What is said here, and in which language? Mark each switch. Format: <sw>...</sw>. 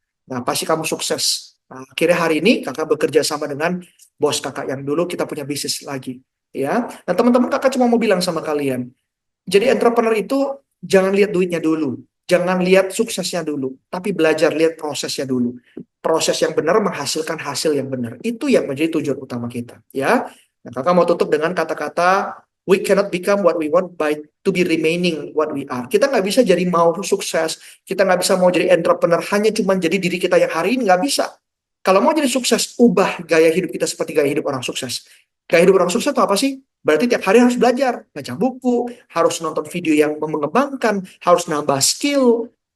<id>Nah, pasti kamu sukses. Nah, akhirnya hari ini kakak bekerja sama dengan bos kakak yang dulu kita punya bisnis lagi. Ya, nah teman-teman kakak cuma mau bilang sama kalian, jadi entrepreneur itu jangan lihat duitnya dulu, jangan lihat suksesnya dulu, tapi belajar lihat prosesnya dulu. Proses yang benar menghasilkan hasil yang benar. Itu yang menjadi tujuan utama kita. Ya, nah, kakak mau tutup dengan kata-kata,</id> <en>we cannot become what we want by to be remaining what we are.</en> <id>Kita nggak bisa jadi mau sukses, kita nggak bisa mau jadi entrepreneur hanya cuma jadi diri kita yang hari ini, nggak bisa. Kalau mau jadi sukses, ubah gaya hidup kita seperti gaya hidup orang sukses. Gaya hidup orang sukses itu apa sih? Berarti tiap hari harus belajar, baca buku, harus nonton video yang mengembangkan, harus nambah skill.</id>